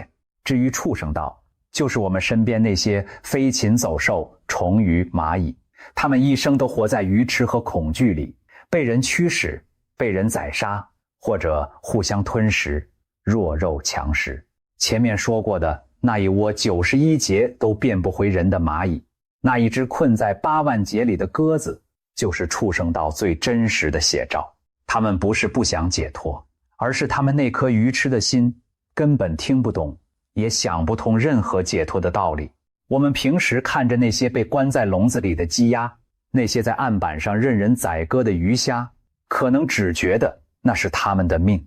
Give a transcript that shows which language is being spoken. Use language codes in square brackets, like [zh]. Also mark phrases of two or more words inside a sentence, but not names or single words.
[zh] 至於畜生道，就是我們身邊那些飛禽走獸、蟲魚、螞蟻，他們一生都活在愚癡和恐懼裡，被人驅使，被人宰殺，或者互相吞食，弱肉強食。前面說過的那一窩91劫都變不回人的螞蟻，那一只困在8萬劫裡的鴿子，就是畜生道最真實的寫照。他們不是不想解脫，而是他們那顆愚癡的心根本聽不懂，也想不通任何解脫的道理。我們平時看着那些被關在籠子裡的雞鴨，那些在案板上任人宰割的魚蝦，可能只覺得那是他們的命。